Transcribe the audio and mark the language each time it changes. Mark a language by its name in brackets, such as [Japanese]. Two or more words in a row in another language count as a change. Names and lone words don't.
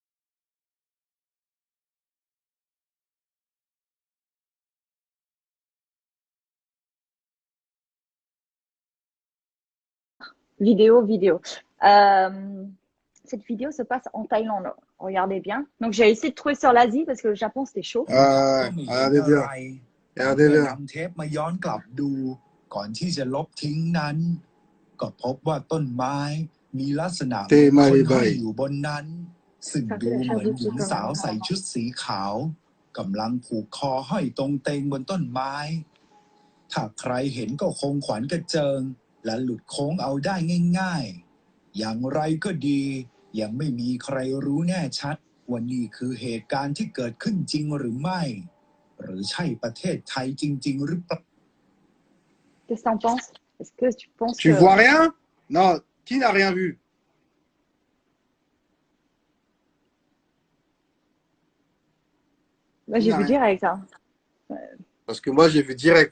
[French] Vidéo. Euh, cette vidéo se passe en Thaïlande. Regardez bien. Donc, j'ai essayé de trouver sur l'Asie parce que le Japon, c'était chaud. Regardez bien. [Thai] แต่ [French] Regardez [Thai] เมื่อ [French] bien. [Thai] นำเทปมาย้อนกลับดูก่อนที่จะลบทิ้งนั้นก็พบว่าต้นไม้มีลักษณะเหมือน [French] T'es [Thai] คน [French] mal [Thai] ห้อย [French] bye. [Thai] อยู่บนนั้นซึ่งดูเหมือนหญิงสาวใส่ชุดสีขาวกำลังผูกคอห้อยตรงเตงบนต้นไม้ถ้าใครเห็นก็คงขวัญกระเจิงและหลุดโค้งเอาได้ง่ายๆอย่างไรก็ดียังไม่มีใครรู้แน่ชัดว่านี่คือเหตุการณ์ที่เกิดขึ้นจริงหรือไม่หรือใช่ประเทศไทยจริงๆหรือเปล่า [French] Qu'est-ce que t'en penses? Est-ce que tu penses Tu que... vois rien? Non, qui n'a rien vu? Moi, Qui j'ai n'a vu rien vu? direct, hein. Parce que moi, j'ai vu direct.